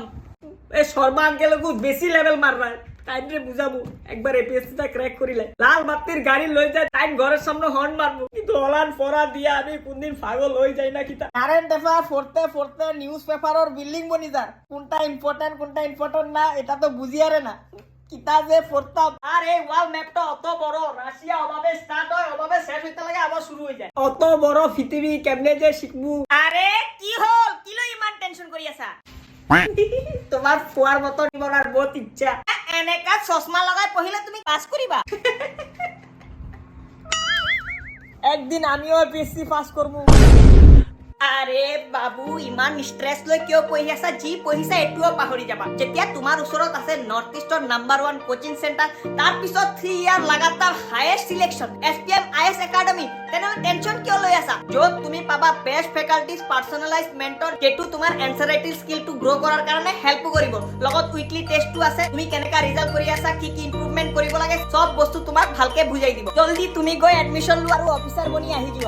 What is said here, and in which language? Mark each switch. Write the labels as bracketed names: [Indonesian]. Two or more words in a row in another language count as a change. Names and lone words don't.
[Sylheti] এই শর্মা আঙ্কেল এগু বেশি লেভেল মাররা টাইমরে বুঝাবো একবার এপিএসসিটা ক্র্যাক করিলে লাল বাতির গাড়ি লই যায় টাইম ঘরের সামনে হর্ন মারবো কিন্তু অলান পড়া দিয়া আমি কোনদিন পাগল হই যাই না কিতা [English] current affair [Sylheti] পড়তে নিউজ পেপারর বিল্ডিং বনি যায় কোনটা ইম্পর্টেন্ট না এটা তো বুঝিয়ারে না কিতা যে পড়তাম। [Bangla] আর এই [English] wall map [Bangla] অত বড় রাশিয়া অভাবে স্টার্ট হয় অভাবে শেষ হইতে লাগে আবার শুরু হয়ে যায় অত বড় পৃথিবী কেমনে যে শিখবো। [Sylheti] আরে কি হল কিলো ইমান টেনশন করি আছা তোমার ফুয়ার মতো নিবনার বহুত ইচ্ছা এনেকা চশমা লাগাই পহিলে তুমি পাস করিবা একদিন আমিও এপিএসসি পাস করবো। [Assamese] আরে বাবু ইমান স্ট্রেস লৈ কিয় পঢ়ি আছা যি পঢ়িছা এটুও পাহৰি যাবা যেতিয়া তোমাৰ ওচৰত আছে [English] North East's number 1 coaching centre [Assamese] তাৰ পিছত 3 ইয়াৰ লাগাতাৰ [English] highest selection SPM IAS Academy [Assamese] তেনেহলে টেনশন কিয় লৈ আছা য'ত তুমি পাবা [English] best faculties personalized mentor [Assamese] যেটো তোমাৰ [English] answer writing skill grow [Assamese] কৰাৰ কাৰণে হেল্প কৰিব লগত [English] weekly test [Assamese] আছে তুমি কেনেকা ৰিজাল্ট কৰি আছা কি কি ইমপ্ৰুভমেন্ট কৰিব লাগে সব বস্তু তোমাক ভালকে বুজাই দিব জলদি তুমি গৈ এডমিশন লোৱা আৰু অফিচাৰ বনি আহি যোৱা।